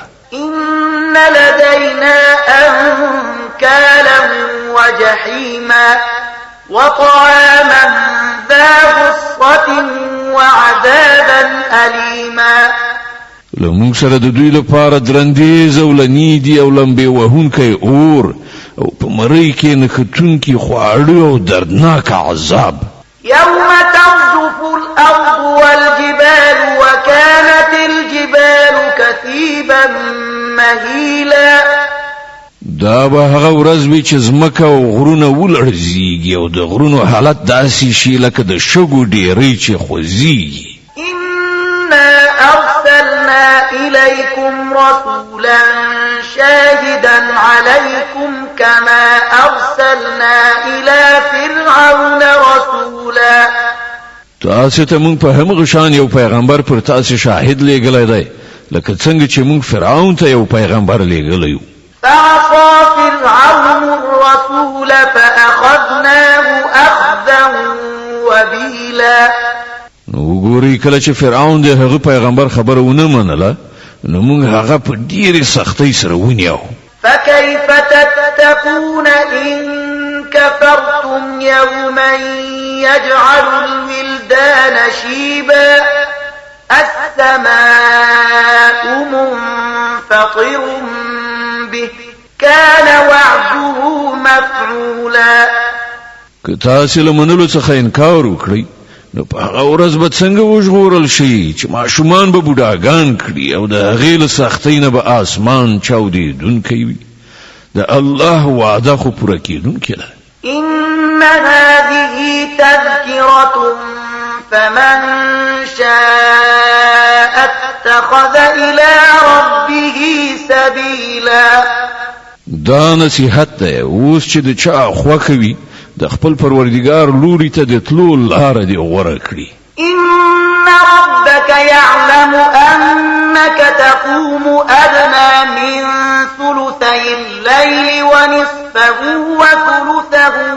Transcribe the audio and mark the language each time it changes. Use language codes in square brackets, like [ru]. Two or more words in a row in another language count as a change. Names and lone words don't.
[ar] إن لدينا أنكالا وجحيما وطعاما ذا غصة وعذابا أليما. [ps] لمونږ سره د دوی لپاره درندې زولنی دي او لمبې وهونکی اور او په مرۍ کې نښتونکي خواړه او دردناک عذاب. [ar] يوم ترجف الأرض والجبال وكانت الجبال كثيبا مهيلا. [ps] دا به هغه ورځ وي چې ځمکه او غرونه ولړزيږي او د غرونو حالت داسې شي لکه د شګو ډیرې چې خوځيږي. [ar] إنا أرسلنا إليكم رسولا شاهدا عليكم كما أرسلنا إلى فرعون رسولا. [ps] تاسو ته مونږ په همغه شان یو پیغمبر پر تاسو شاهد لېږلی دی لکه څنګه چې مونږ فرعون ته یو پیغمبر لېږلی یو. [ar] فعصى فرعون الرسول فأخذناه أخذا وبيلا. [ps] نو ګوري کله چې فرعون د هغه پیغمبر خبره ونه منله نو موږ هغه په ډیره سختۍ سره ونیو. [ar] فكيف تتقون إن كفرتم يوما يجعل الولدان شيبا السماء منفطر به كان وعده مفعولا. [ps] که تاسو له منلو څخه انکار وکړئ نو په هغه ورځ به څنګه وژغورل شي چې ماشومان به بوډاګان کړي او د هغې له سختۍ نه به آسمان چاودېدونکی وي. د الله وعده خو پوره کېدونکې ده. [ar] إن هذه تذكرة فمن شاء اتخذ إلى ربه سبيلا. [ps] دا نصیحت ده اوس چې د چا خوښه وي د خپل پروردگار لوري ته د تلو لاره دی غوره کړي. [ar] إن ربك يعلم أنك تقوم أدنى من الليل ونصفه وثلثه